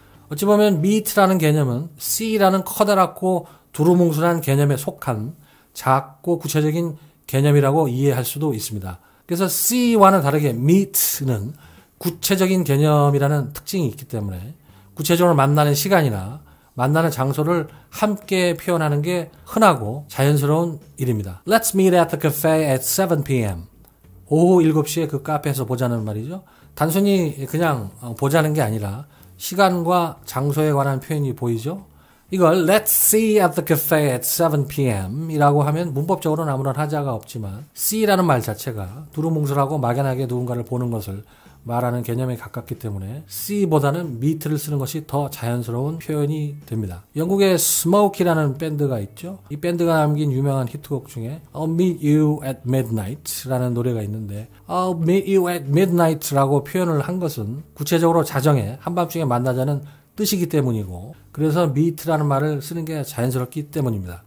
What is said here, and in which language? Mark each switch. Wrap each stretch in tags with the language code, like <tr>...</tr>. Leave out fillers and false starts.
<ko>어찌 보면 meet라는 개념은 see라는 커다랗고 두루뭉술한 개념에 속한 작고 구체적인 개념이라고 이해할 수도 있습니다. 그래서 see와는 다르게 meet는 구체적인 개념이라는 특징이 있기 때문에 구체적으로 만나는 시간이나 만나는 장소를 함께 표현하는 게 흔하고 자연스러운 일입니다.</ko> <en>Let's meet at the cafe at 7 p.m.</en> <ko>오후 7시에 그 카페에서 보자는 말이죠. 단순히 그냥 보자는 게 아니라 시간과 장소에 관한 표현이 보이죠. 이걸</ko> <en>Let's see at the cafe at 7 p.m.</en> <ko>이라고 하면 문법적으로는 아무런 하자가 없지만 see라는 말 자체가 두루뭉술하고 막연하게 누군가를 보는 것을 말하는 개념에 가깝기 때문에 see보다는 meet를 쓰는 것이 더 자연스러운 표현이 됩니다. 영국의 스모키라는 밴드가 있죠. 이 밴드가 남긴 유명한 히트곡 중에 I'll meet you at midnight 라는 노래가 있는데 I'll meet you at midnight 라고 표현을 한 것은 구체적으로 자정에 한밤중에 만나자는 뜻이기 때문이고 그래서 meet라는 말을 쓰는 게 자연스럽기 때문입니다.</ko>